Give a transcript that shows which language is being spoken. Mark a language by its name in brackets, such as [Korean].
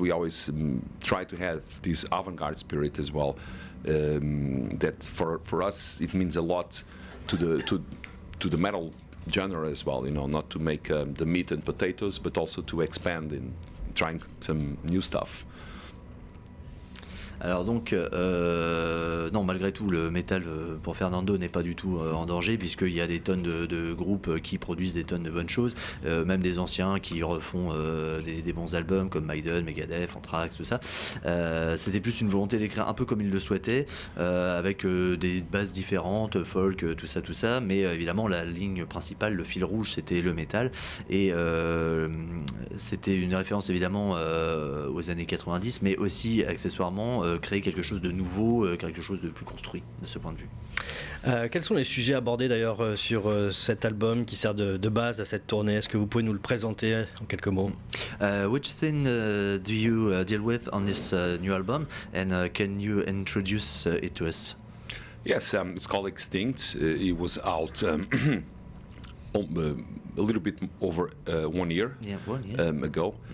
[English] We always try to have this avant-garde spirit as well. That for us it means a lot to the metal genre as well. You know, not to make the meat and potatoes, but also to expand in trying some new stuff. [French] Alors donc, non, malgré tout, le métal pour Fernando n'est pas du tout en danger, puisqu'il y a des tonnes de groupes qui produisent des tonnes de bonnes choses, même des anciens qui refont des bons albums comme Maiden, Megadeth, Anthrax, tout ça. C'était plus une volonté d'écrire un peu comme il le souhaitait, avec des bases différentes, folk, tout ça, mais évidemment la ligne principale, le fil rouge, c'était le métal, et c'était une référence évidemment aux années 90, mais aussi accessoirement créer quelque chose de nouveau, quelque chose de plus construit de ce point de vue. Quels sont les sujets abordés d'ailleurs sur cet album qui sert de base à cette tournée? Est-ce que vous pouvez nous le présenter en quelques mots? [English] Which thing do you deal with on this new album, and can you introduce it to us? Yes, it's called Extinct. It was out a little bit over 1 year, ago.